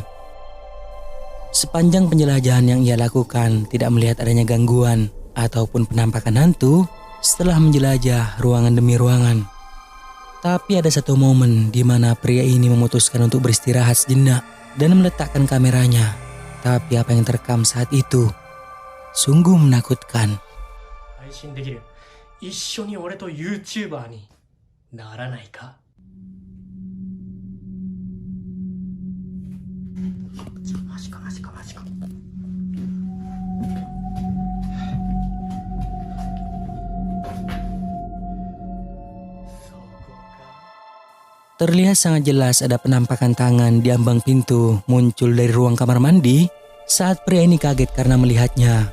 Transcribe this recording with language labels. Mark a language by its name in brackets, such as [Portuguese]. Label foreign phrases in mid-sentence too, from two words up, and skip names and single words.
[Indonesian] Sepanjang penjelajahan yang ia lakukan tidak melihat adanya gangguan ataupun penampakan hantu. Setelah menjelajah ruangan demi ruangan, tapi ada satu momen di mana pria ini memutuskan untuk beristirahat sejenak dan meletakkan kameranya. Tapi apa yang terekam saat itu sungguh menakutkan. [Japanese] 配信できる。一緒に俺と YouTuber にならないか。マジかマジかマジか。 [Indonesian] Terlihat sangat jelas ada penampakan tangan di ambang pintu muncul dari ruang kamar mandi saat pria ini kaget karena melihatnya.